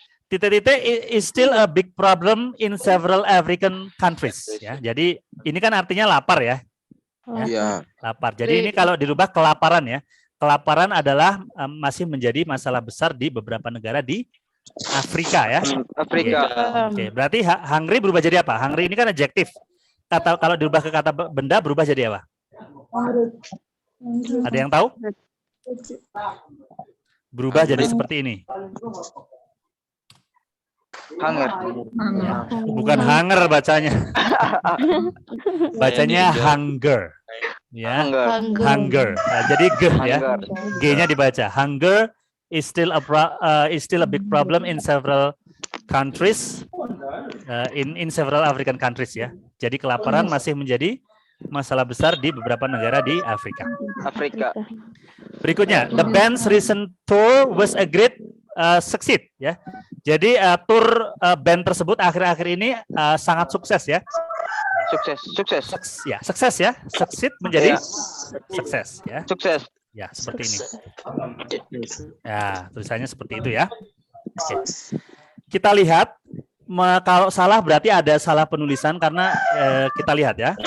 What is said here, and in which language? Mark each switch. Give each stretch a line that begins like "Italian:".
Indonesian: Titik-titik
English: is still a big problem in several African countries ya.
Indonesian: Jadi ini kan artinya lapar ya. Lapar. Jadi ini kalau dirubah kelaparan ya. Kelaparan adalah masih menjadi masalah besar di beberapa negara di Afrika ya. Afrika. Oke, berarti hungry berubah jadi apa? Hungry ini kan adjektif. Kata kalau dirubah ke kata benda berubah jadi apa? Ada yang tahu? Berubah jadi seperti ini. Hunger. Bukan hunger bacanya. Bacanya hunger. Ya. Hunger. Nah, jadi g ya. G-nya dibaca.
English: Hunger is still a big problem in several countries. In several African countries ya.
Indonesian: Jadi kelaparan masih menjadi masalah besar di beberapa negara di Afrika. Berikutnya,
English: the band's recent tour was a great succeed ya.
Indonesian: Jadi tour band tersebut akhir-akhir ini sangat sukses ya. Sukses ya. Succeed menjadi sukses ya. Sukses. Ya, seperti ini. Ya, tulisannya seperti itu ya. Oke. Kita lihat kalau salah berarti ada salah penulisan karena kita lihat ya.